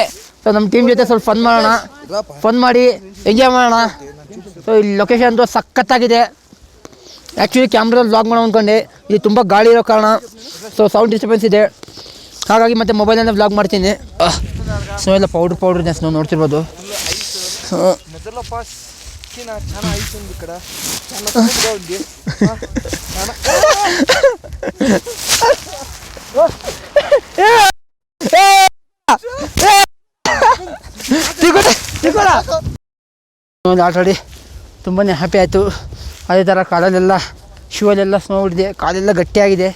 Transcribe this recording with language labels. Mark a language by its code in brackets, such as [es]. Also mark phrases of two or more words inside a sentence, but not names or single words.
[kn] ಸೊ ನಮ್ಮ ಟೀಮ್ ಜೊತೆ ಸ್ವಲ್ಪ ಫನ್ ಮಾಡಿ ಎಂಜಾಯ್ ಮಾಡೋಣ. ಸೊ ಇಲ್ಲಿ ಲೊಕೇಶನ್ ಅಂತೂ ಸಖತ್ತಾಗಿದೆ. ಆ್ಯಕ್ಚುಲಿ ಕ್ಯಾಮ್ರಾದಲ್ಲಿ ವ್ಲಾಗ್ ಮಾಡೋ ಅಂದ್ಕೊಂಡೆ, ಇಲ್ಲಿ ತುಂಬ ಗಾಳಿ ಇರೋ ಕಾರಣ ಸೊ [en] sound disturbance [kn] ಇದೆ, ಹಾಗಾಗಿ ಮತ್ತೆ ಮೊಬೈಲಲ್ಲೇ ವ್ಲಾಗ್ ಮಾಡ್ತೀನಿ. ಸ್ನೋ ಎಲ್ಲ ಪೌಡ್ರ್ ಇದೆ, ಸ್ನೋ ನೋಡ್ತಿರ್ಬೋದು. [te] నతులా పాస్ చాలా ఐస్ ఉంది ఇక్కడ, [kn] ಆಲ್ರೆಡಿ ತುಂಬಾ ಹ್ಯಾಪಿ ಆಯಿತು. ಅದೇ ಥರ ಕಾಲಲ್ಲೆಲ್ಲ ಶೂವಲ್ಲೆಲ್ಲ ಸ್ನೋ ಹೊಡಿದೆ, ಕಾಲೆಲ್ಲ ಗಟ್ಟಿಯಾಗಿದೆ.